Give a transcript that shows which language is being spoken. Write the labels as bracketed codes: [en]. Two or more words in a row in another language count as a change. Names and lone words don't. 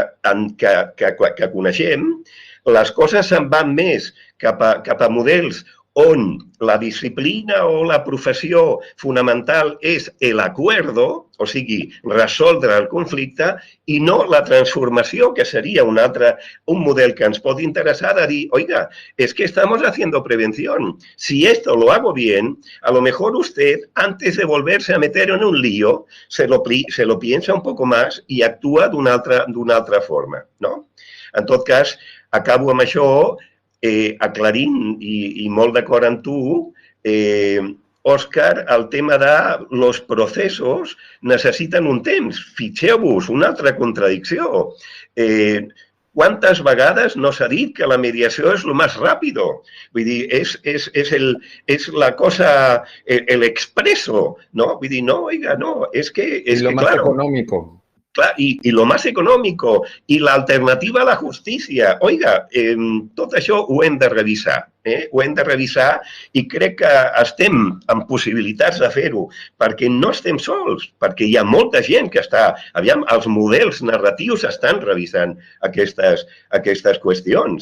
[ca] que coneixem, les coses se'n van més cap a models on la disciplina o la professió fonamental és l'acuerdo, o sigui, resoldre el conflicte, i no la transformació, que seria un model que ens pot interessar de dir, [es] oiga, es que estamos haciendo prevención. Si esto lo hago bien, a lo mejor usted, antes de volverse a meter en un lío, se lo piensa un poco más [ca] i actua d'una altra forma, no? En tot cas, acabo amb això, aclarint i molt d'acord amb tu, Òscar, el tema de los processos necessiten un temps. Fixeu-vos, una altra contradicció. ¿Cuántas vegades no s'ha dit que la mediació és lo més ràpido? Vull dir, és la cosa, el expreso, ¿no? Vull dir, no, [es] oiga, no, es que lo más claro, económico. [ca] Clar, i [es] lo más económico, [ca] i l'alternativa a la justícia. Oiga, tot això ho hem de revisar. Ho hem de revisar i crec que estem en possibilitats de fer-ho, perquè no estem sols, perquè hi ha molta gent que està... Aviam, els models narratius estan revisant aquestes qüestions.